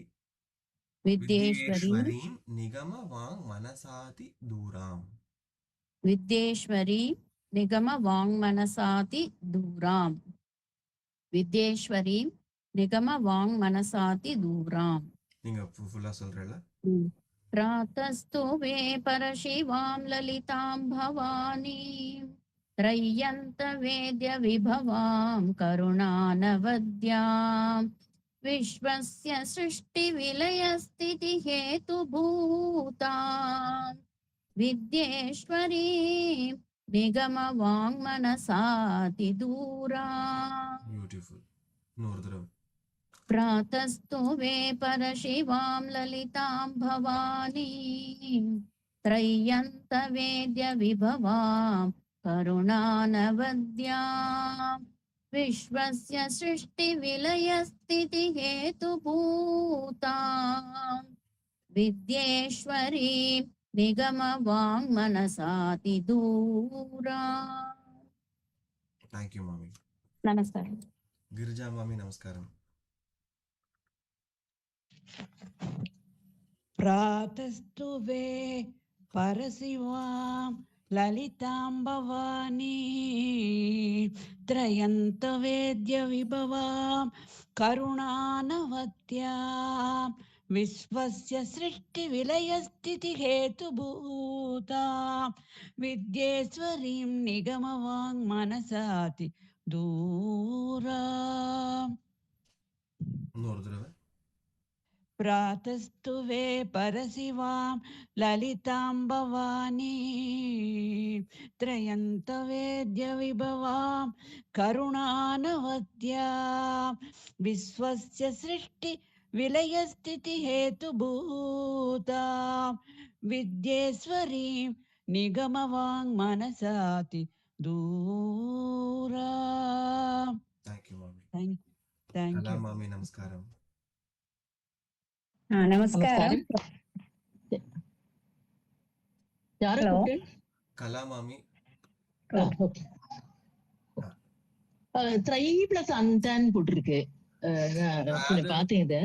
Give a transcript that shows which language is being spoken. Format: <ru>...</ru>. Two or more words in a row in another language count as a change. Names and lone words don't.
<sa>विद्येश्वरीं निगमवाङ् मनसाति दूराम्. विद्येश्वरी निगमवाङ्मनसाति दूराम्. विद्येश्वरी निगमवाङ्मनसाति दूराम्.</sa> <ta>நீங்க ஃபுல்லா சொல்றீங்களா?</ta> <sa>प्रातस्तु वे परशिवां ललितां भवानीं त्रय्यन्त वेद्य विभवां करुणानवद्यां विश्वस्य सृष्टिविलयस्थितिहेतुभूतां विद्येश्वरीं निगमवाङ्मनसाति दूराम्.</sa> <ta>Beautiful. இன்னொரு தடவை.</ta> <sa>प्रातस्तु वे परशिवां ललितां भवानीं त्रय्यन्त वेद्य विभवां करुणानवद्यां विश्वस्य सृष्टिविलयस्थितिहेतुभूतां विद्येश्वरीं निगमवाङ्मनसाति दूराम्.</sa> <en>Thank you, Mami.</en> <sa>नमस्कारं. गिरिजा Mami, नमस्कारम. प्रातस्तु वे परशिवां ललितां भवानी त्रयन्त वेद्य विभवां करुणानवद्यां विश्वस्य सृष्टिविलयस्थितिहेतुभूतां विद्येश्वरीं निगमवाङ् मनसाति दूराम्.</sa> <ta>இன்னொரு தடவை.</ta> <sa>प्रातस्तु वे परशिवां ललितां भवानी त्रयन्त वेद्य विभवां करुणानवद्यां विश्वस्य सृष्टि विलयस्थितिहेतुभूतां विद्येश्वरीं निगमवाङ् मनसाति दूराम्.</sa> <en>Thank you, Mami. Thank Kala you. Mami,</en> <sa>नमस्कारम.</sa> <ta>நமஸ்காரம். யாரு Hello. கூப்பிட்டேன்? Kala Mami. ஓகே. 3 + அந்தன்னு போட்டிருக்கு. நான் பார்த்தேன் இத.</ta>